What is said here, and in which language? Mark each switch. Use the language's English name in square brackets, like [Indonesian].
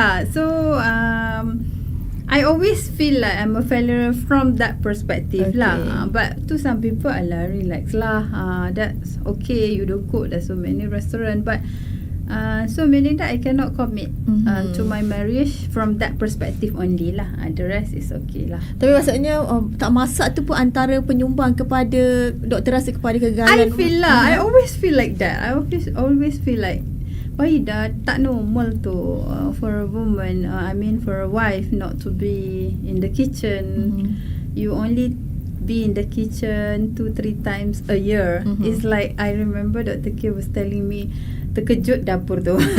[English] So I always feel like I'm a failure from that perspective lah. But to some people, alah, relax lah. That's okay. You don't cook. There's so many restaurant, but so meaning that I cannot commit to my marriage from that perspective only lah. The rest is okay lah. [Malay] Tapi maksudnya tak masak tu pun antara penyumbang kepada doktor rasa kepada kegagalan. [English] I feel lah. I always feel like that. I always feel like [Malay] dah tak normal tu [English] for a woman. I mean for a wife not to be in the kitchen. You only be in the kitchen 2-3 times a year. It's like I remember Dr. K was telling me [Malay] terkejut dapur tu.